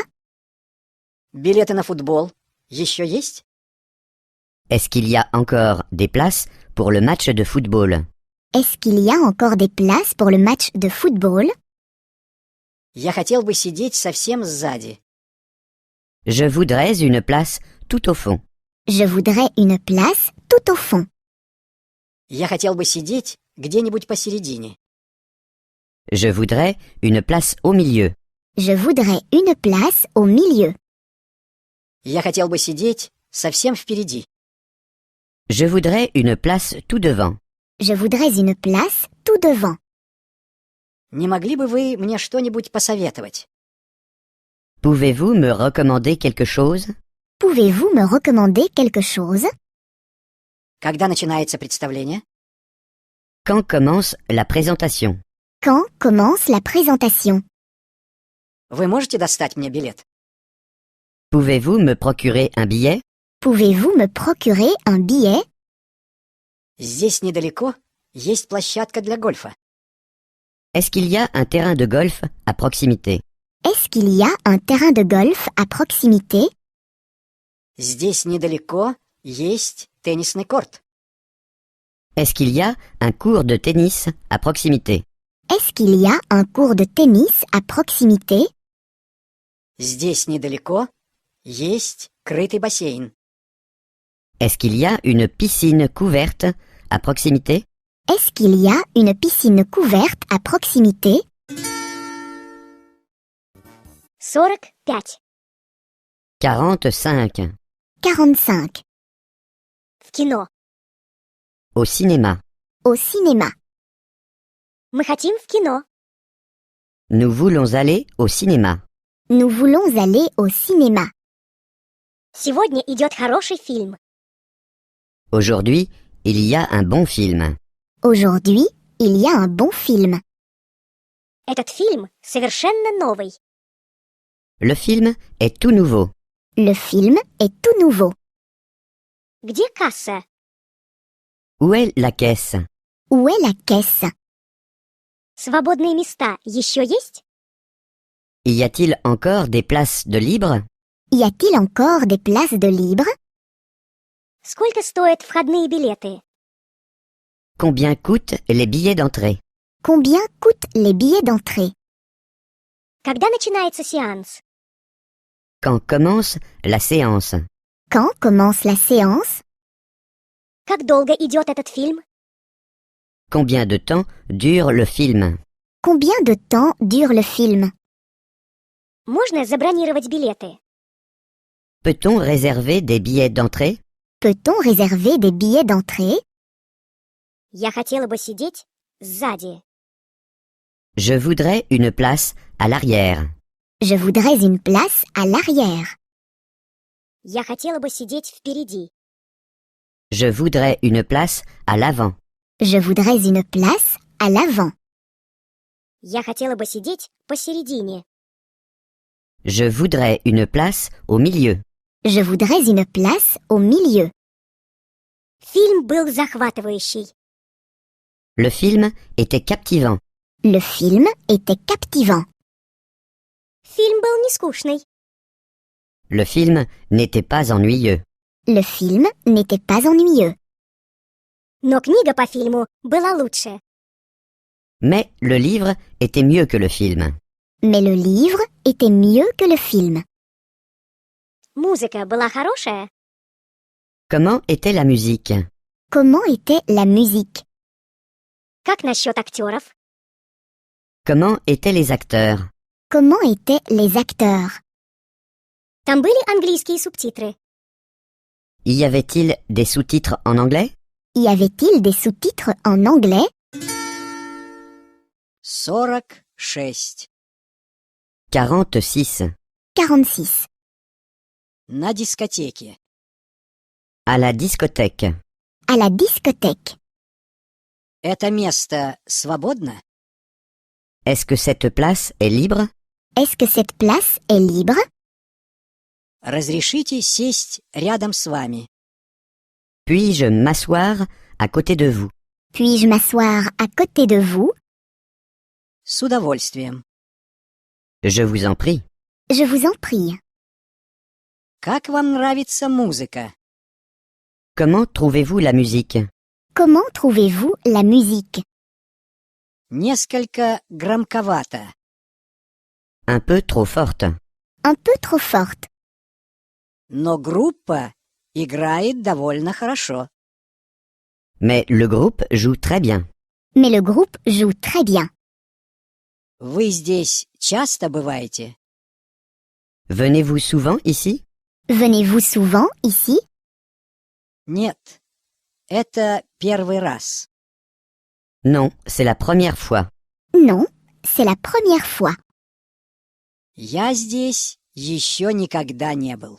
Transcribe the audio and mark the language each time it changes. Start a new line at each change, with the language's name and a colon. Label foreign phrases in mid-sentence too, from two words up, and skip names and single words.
Russian: Билеты на футбол еще есть?
French: Est-ce qu'il y a encore des places pour le match de football? Est-ce qu'il y a encore des places pour le match de football?
Russian: Я хотел бы сидеть совсем сзади.
French: Je voudrais une place tout au fond. Je voudrais une place tout au fond.
Russian: Я хотел бы сидеть где-нибудь посередине.
French: Je voudrais une place au milieu. Je voudrais une place au milieu.
Russian: Я хотел бы сидеть совсем впереди.
French: Je voudrais une place tout devant. Je voudrais une place tout devant.
Russian: Не могли бы вы мне что-нибудь посоветовать?
French: Pouvez-vous me recommander quelque chose? Pouvez-vous me recommander quelque chose?
Russian: Когда начинается представление?
French: Quand commence la présentation? Quand commence la présentation?
Russian: Вы можете достать мне билет?
French: Pouvez-vous me procurer un billet? Pouvez-vous me procurer un billet?
Russian: Здесь недалеко есть площадка для гольфа.
French: Est-ce qu'il y a un terrain de golf à proximité? Est-ce qu'il y a un terrain de golf à proximité?
Russian: Здесь недалеко есть теннисный корт.
French: Est-ce qu'il y a un cours de tennis à proximité? Est-ce qu'il y a un cours de tennis à proximité?
Russian: Здесь недалеко есть крытый бассейн.
French: Est-ce qu'il y a une piscine couverte à proximité? Est-ce qu'il y a une piscine couverte à proximité? 45. 45. 45.
Russian: В кино.
French: Au cinéma. Au cinéma.
Russian: Мы хотим в кино.
French: Nous voulons aller au cinéma. Nous voulons aller au cinéma.
Russian: Сегодня идет хороший фильм.
French: Aujourd'hui, il y a un bon film. Aujourd'hui, il y a un bon film.
Russian: Этот фильм совершенно новый.
French: Le film est tout nouveau. Le film est tout nouveau.
Russian: Где касса?
French: Où est la caisse? Où est la caisse?
Russian: Свободные места еще есть?
French: Y a-t-il encore des places de libre? Y a-t-il encore des places de libre?
Russian: Сколько стоят входные билеты?
French: Combien coûtent les billets d'entrée? Combien coûtent les billets d'entrée?
Russian: Когда начинается сеанс?
French: Quand commence la séance? Quand commence la séance?
Russian: Как долго идет этот фильм?
French: Combien de temps dure le film? Combien de temps dure le film?
Russian: Можно забронировать билеты?
French: Peut-on réserver des billets d'entrée? Peut-on réserver des billets d'entrée?
Russian: Я хотела бы сидеть сзади.
French: Je voudrais une place à l'arrière. Je voudrais une place à l'arrière.
Russian: Я хотела бы сидеть впереди.
French: Je voudrais une place à l'avant. Je voudrais une place à l'avant.
Russian: Я хотела бы сидеть посередине.
French: Je voudrais une place au milieu. Je voudrais une place au milieu.
Russian: Фильм был захватывающий.
French: Le film était captivant. Le film était captivant.
Russian: Фильм был не скучный.
French: Le film n'était pas ennuyeux. Le film n'était pas ennuyeux.
Russian: Но книга по фильму была лучше.
French: Mais le livre était mieux que le film. Mais le livre était mieux que le film.
Russian: Музыка была хорошая.
French: Comment était la musique? Comment était la musique?
Russian: Как насчет актеров?
French: Comment étaient les acteurs? Comment étaient les acteurs?
Russian: Там были английские субтитры.
French: Y avait-il des sous-titres en anglais? Y avait-il des sous-titres en anglais? 46. 46. 46.
Russian: На дискотеке.
French: À la discothèque. À la discothèque.
Russian: Это место свободно?
French: Est-ce que cette place est libre? Est-ce que cette place est libre?
Russian: Разрешите сесть рядом с вами?
French: Puis-je m'asseoir à côté de vous? Puis-je m'asseoir à côté de vous?
Russian: С удовольствием.
French: Je vous en prie. Je vous en prie.
Russian: Как вам нравится музыка?
French: Comment trouvez-vous la musique? Comment trouvez-vous la musique?
Russian: Несколько громковато.
French: Un peu trop forte. Un peu trop forte.
Russian: Но группа играет довольно хорошо.
French: Mais le groupe joue très bien. Mais le groupe joue très bien.
Russian: Вы здесь часто бываете?
French: Venez-vous souvent ici? Venez-vous souvent ici?
Russian: Нет, это первый раз.
French: Non, c'est la première fois. Non, c'est la première fois.
Russian: Я здесь еще никогда не был.